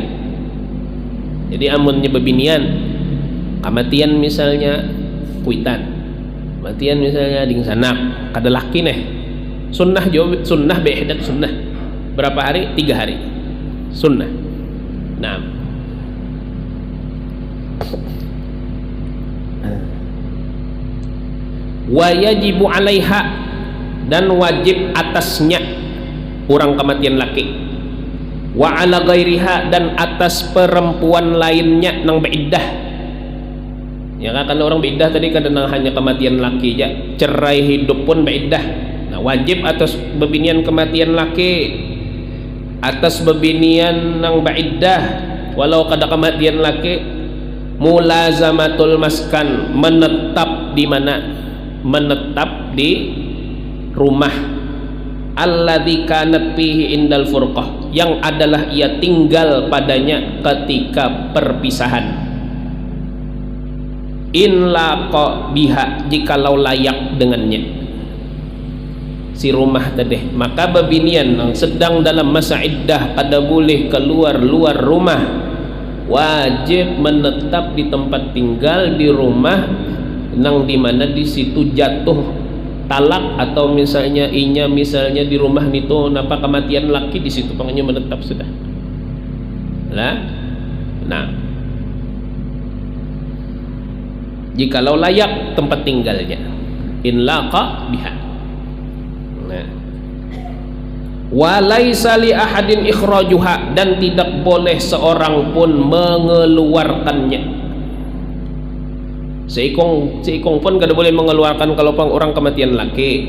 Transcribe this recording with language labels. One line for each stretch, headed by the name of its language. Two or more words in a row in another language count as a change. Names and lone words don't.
Banjar: Jadi amunnya bebinian kematian misalnya kuitan, kematian misalnya ding sanak kada laki nih sunnah jawab sunnah beihdat sunnah berapa hari? 3 hari sunnah. Nah
Arabic: ويجب عليها
Banjar: dan wajib atasnya orang kematian laki,
Arabic: وعلى غيرها
Banjar: dan atas perempuan lainnya nang beiddah. Ya kan orang beiddah tadi kadang hanya kematian laki aja, cerai hidup pun beiddah. Nah wajib atas bebinian kematian laki, atas bebinian nang beiddah walau kada kematian laki,
Arabic: ملازمة المسكن,
Banjar: menetap di mana? Menetap di rumah
Arabic: الذي كانت فيه عند الفرقة,
Banjar: yang adalah ia tinggal padanya ketika perpisahan.
Arabic: إن لاق بها,
Banjar: jikalau layak dengannya si rumah tadi, maka bebinian yang sedang dalam masa iddah kada boleh keluar rumah, wajib menetap di tempat tinggal di rumah nang dimana di situ jatuh talak, atau misalnya misalnya di rumah nito napa kematian laki, di situ pangnya menetap sudah lah. Nah jikalau layak tempat tinggalnya,
Arabic: إن لاق بها.
Banjar: Nah
Arabic: وليس لأحد إخراجها,
Banjar: dan tidak boleh seorang pun mengeluarkannya. Seikong pun kada boleh mengeluarkan kalau pang orang kematian laki.